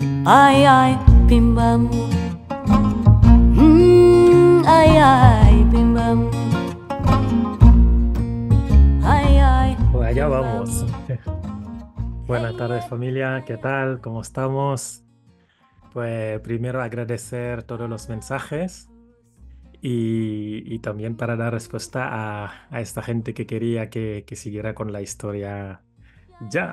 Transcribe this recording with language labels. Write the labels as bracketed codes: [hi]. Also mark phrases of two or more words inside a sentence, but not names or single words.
[es] Ay, ay, bim bam. Ay, ay, bim bam. Ay, ay, Pues allá bim bam. vamos. Buenas Hey, tardes familia, ¿qué tal? ¿Cómo estamos? Pues primero agradecer todos los mensajes y también para dar respuesta a esta gente que quería que siguiera con la historia ya.